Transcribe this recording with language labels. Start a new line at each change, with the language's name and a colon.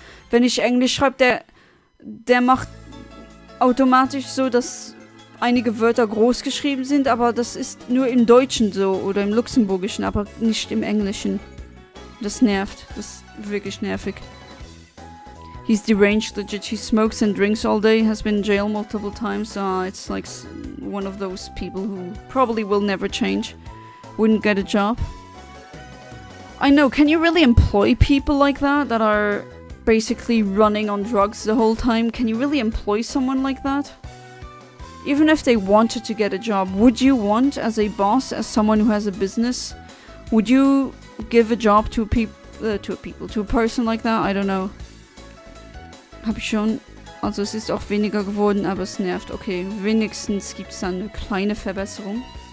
German: Wenn ich Englisch schreibe, der macht automatisch so, dass einige Wörter groß geschrieben sind, aber das ist nur im Deutschen so oder im Luxemburgischen, aber nicht im Englischen. Das nervt. Das ist wirklich nervig.
English: He's deranged, legit. He smokes and drinks all day, has been in jail multiple times. It's like one of those people who probably will never change. Wouldn't get a job. I know, can you really employ people like that are basically running on drugs the whole time? Can you really employ someone like that? Even if they wanted to get a job, would you want, as a boss, as someone who has a business, would you give a job to a person like that? I don't know.
German: Hab ich schon. Also es ist auch weniger geworden, aber es nervt. Okay, wenigstens gibt es dann eine kleine Verbesserung.